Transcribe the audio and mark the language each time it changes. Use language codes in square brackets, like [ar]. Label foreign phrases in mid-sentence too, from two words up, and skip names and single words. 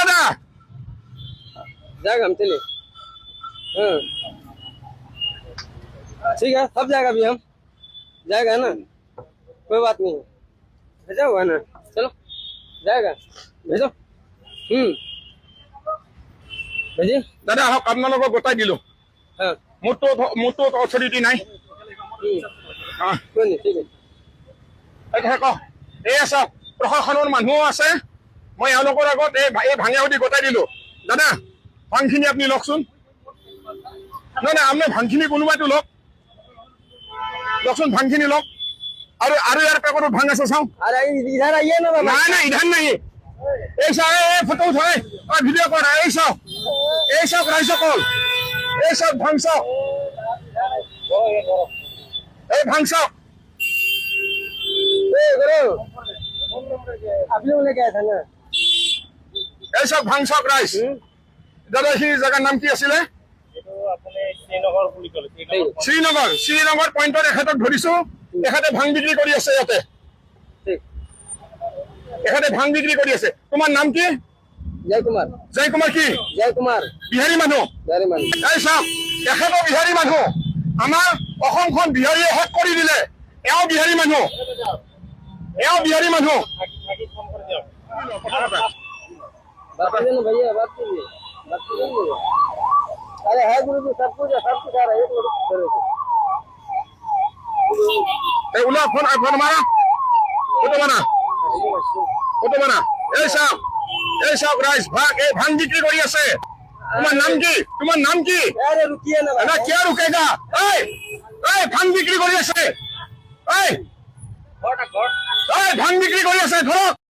[hi] जाएगा हम चलिए हाँ ठीक है सब जाएगा अभी हम जाएगा ना कोई बात नहीं है भेजा हुआ है ना चलो जाएगा भेजो भेजिए [as] दादा हक আপোনালোকক গোটাই দিলো [hi] हाँ [as] মোৰটো অথৰিটি নাই [hi] कोई नहीं ठीक है [as] এই আছে প্ৰশাসনৰ মানুহ আছে মই এওঁলোকৰ আগত এই ভাঙে উঠি গোটাই দিলো দাদা ভাংখিনি আপুনি লওকচোন নাই আপুনি ভাংখিনি কোনোবাইতো লওকচোন ভাংখিনি লওক আৰু ইয়াৰ পেকেটত ভাং আছে চাওঁ [hi] अरे इधर आइए ना बाबा [as] নাই ইধান নাই এই চাওক এই ফটো উঠাই ভিডিঅ' কৰা এই চাওক ৰাইজ সকল এই চাওক ভাং চাওক এই ভাং চাওক [hi] आप लोग लेके आए थे ना [as] এই চাওক ভাং চাওক ৰাইজ দাদা সেই জেগাৰ নাম কি আছিলে শ্ৰীনগৰ পইণ্টত এখেতক ধৰিছো এখেতে ভাং বিক্ৰী কৰি আছে ইয়াতে এখেতে ভাং বিক্ৰী কৰি আছে তোমাৰ নাম কি [hi] जय कुमार [as] কি বিহাৰী মানুহ এই চাওক এখেতো বিহাৰী মানুহ আমাৰ অসমখন বিহাৰীয়ে শেষ কৰি দিলে এওঁ বিহাৰী মানুহ [hi] बात कीजिए ना भैया बात कीजिए अरे है गुरु जी सब कुछ आ रहा है एक मिनट [as] এই ওলা ফোন মাৰা ফটো বানা এই চাওক ৰাইজ এই ভাং বিক্ৰী কৰি আছে তোমাৰ নাম কি [hi] अरे रुकिए ना [as] না কিয় ৰুকেগা এই ভাং বিক্ৰী কৰি আছে ভাং বিক্ৰী কৰি আছে ধৰক